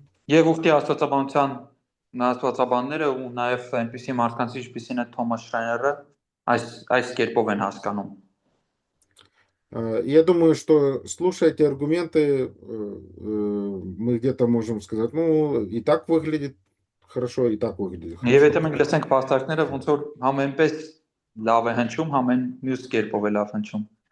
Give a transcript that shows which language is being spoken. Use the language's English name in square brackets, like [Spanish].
[Armenian] Եվ ուստի աստվածաբանության աստվածաբանները ու նաև այնպիսի մարդկանց ինչպիսին է Թոմաս Շրայները այս կերպով են հասկանում։ [Russian] Я думаю, что слушая эти аргументы, мы где-то можем сказать, ну, и так выглядит хорошо, и так выглядит [Armenian] Եվ [Russian] хорошо. [Armenian] եթե մենք լսենք փաստարկները, ոնց որ համենպես լավ է հնչում, համեն մյուս кերպով է լավ հնչում։